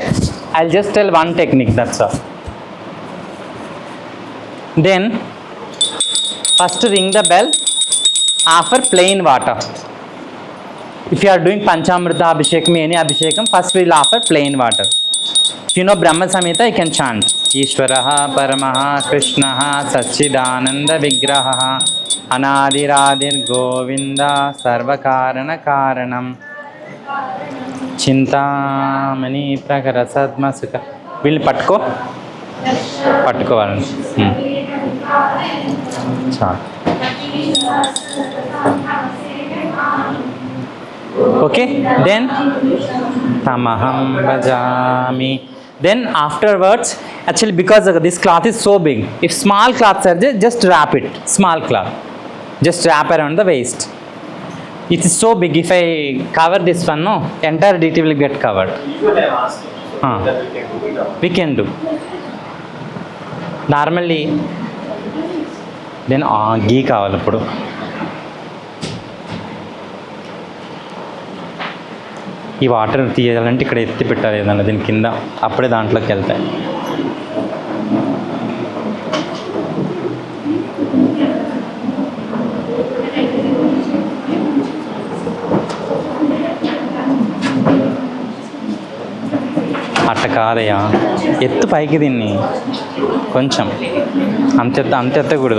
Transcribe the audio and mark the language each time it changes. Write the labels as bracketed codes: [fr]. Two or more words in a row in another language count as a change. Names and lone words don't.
[en] I'll just tell one technique, that's all. Then, first ring the bell, offer plain water. If you are doing Panchamrita Abhishekam, any Abhishekam, first we will offer plain water. If you know Brahma Samhita, you can chant [sa] ईश्वरः परमः कृष्णः सच्चिदानन्द विग्रहः अनादिरादिर् गोविन्दः सर्वकारण कारणम् चिन्तामणि प्रकर सद्म सुख. [te] వీళ్ళని పట్టుకోవాలండి. చాలు. [en] Okay, then [sa] तमहं भजामि. [en] Then afterwards, actually because this cloth is so big, if small cloths are there, just wrap it. Small cloth, just wrap around the waist. It is so big. If I cover this one, no, entire DT will get covered. We can do. Normally, then ghee [te] కావాలి ఇప్పుడు. ఈ వాటర్ తీయాలంటే ఇక్కడ ఎత్తి పెట్టాలి ఏదన్నా దీని కింద, అప్పుడే దాంట్లోకి వెళ్తాయి. అట్ట కాదయ్యా, ఎత్తు పైకి దీన్ని కొంచెం, అంత ఎత్తకూడదు.